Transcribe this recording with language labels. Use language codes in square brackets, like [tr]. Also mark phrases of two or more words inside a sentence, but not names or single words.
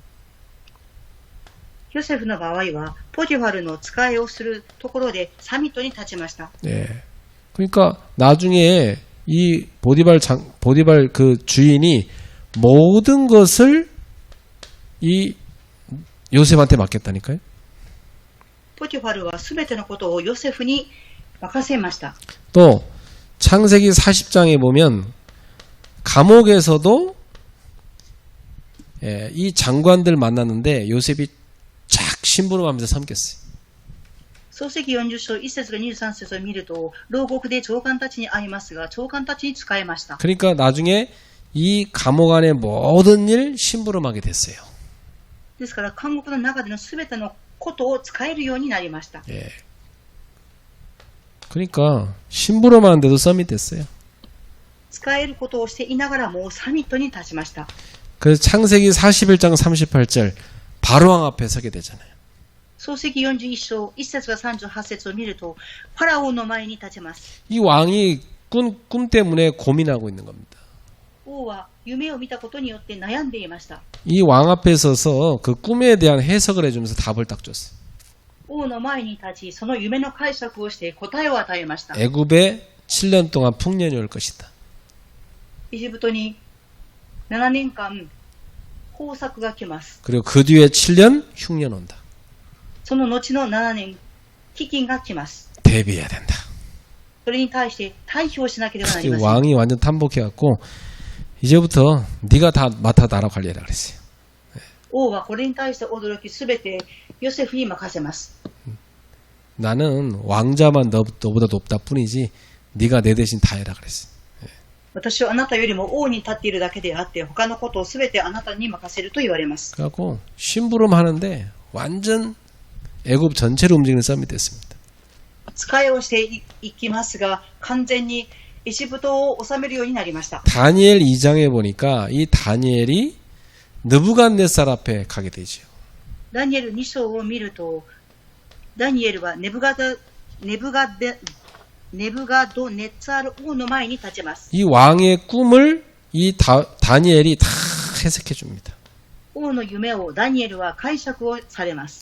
[ja] ヨセフの場合はポティファルの使いをするところでサミットに立ちました。 [ko] 예. 그러니까 나중에 이 보디발 그 주인이 모든 것을 이 요셉한테 맡겼다니까요. [ja] ポティファルはすべてのことをヨセフに任せました。 [ko] 또 창세기 40장에 보면 감옥에서도 이 장관들 만났는데 요셉이 쫙 심부름하면서 섬겼어요. [ja] 創世記40章1節から23節を見ると、牢獄で長官たちに会いますが、長官たちに仕えました。 [ko] 그러니까 나중에 이 감옥 안의 모든 일 심부름하게 됐어요. [ja] ですから監獄の中でのすべてのことを使えるようになりました。 [ko] 예. 그러니까 심부름하는데도 서밋 됐어요. [ja] 使えることをしていながらもうサミットに立ちました。 [ko] 그래서 창세기 41장 38절 바로왕 앞에 서게 되잖아요. [ja] 創世記41章1節から38節を見ると、ファラオの前に立ちます。 [ko] 이 왕이 꿈 때문에 고민하고 있는 겁니다. [ja] 王は夢を見たことによって悩んでいました。 [ko] 이 왕 앞에 서서 그 꿈에 대한 해석을 해주면서 답을 딱 줬어요. [ja] 王の前に立ち、その夢の解釈をして答えを与えました。 [ko] 애굽에 7년 동안 풍년이 올 것이다. [ja] エジプトに7年間豊作が来ます。 [ko] 그리고 그 뒤에 7년 흉년 온다. [ja] その後の7年、飢饉が来ます。 [ko] 대비해야 된다. [ja] それに対して対処をしなければなりません。 [ko] 왕이 완전 탐복해갖고 이제부터 네가 다 맡아 나라 관리해라 그랬어요. [ja] 王はこれに対して驚き、すべてヨセフに任せます。 [ko] 나는 왕자만 너보다 높다 뿐이지 네가 내 대신 다 해라 그랬어요. [ja] 私はあなたよりも王に立っているだけであって、他のことをすべてあなたに任せると言われます。 [ko] 그래갖고 심부름 하는데 완전 애굽 전체를 움직이는 서밋 됐습니다. [ja] 使いをしていきますが、完全にエジプトを治めるようになりました。 [ko] 다니엘 2장에 보니까 이 다니엘이 느부갓네살 앞에 가게 되죠. [ja] ダニエル2章を見ると、ダニエルはネブガドネツァル王の前に立ちます。 [ko] 이 왕의 꿈을 이 다니엘이 다 해석해 줍니다. [ja] 王の夢をダニエルは解釈をされます。